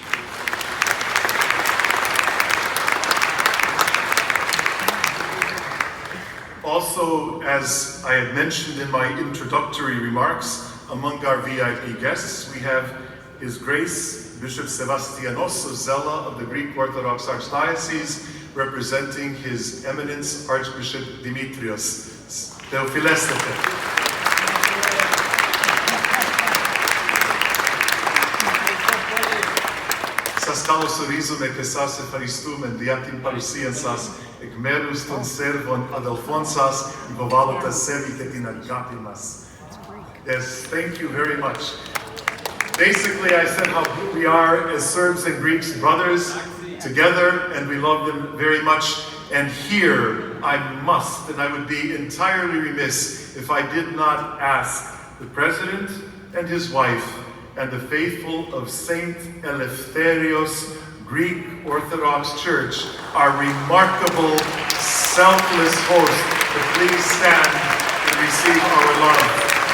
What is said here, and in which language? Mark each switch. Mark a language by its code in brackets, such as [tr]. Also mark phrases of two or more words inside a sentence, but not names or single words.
[en] Also, as I had mentioned in my introductory remarks, among our VIP guests, we have His Grace Bishop Sebastianos Zella of the Greek Orthodox Archdiocese, representing His Eminence Archbishop Dimitrios. [el] Theophilestete. Σας καλωσορίζουμε και σας ευχαριστούμε για την παρουσία σας εκ μέρους των Σέρβων αδελφών σας, υποβάλλοντας σέβη και την αγάπη μας. [en] Yes, thank you very much. Basically, I said how good we are as Serbs and Greeks brothers together, and we love them very much. And here, I must, and I would be entirely remiss if I did not ask the President and his wife and the faithful of Saint Eleftherios Greek Orthodox Church, our remarkable, selfless host, to please stand and receive our love.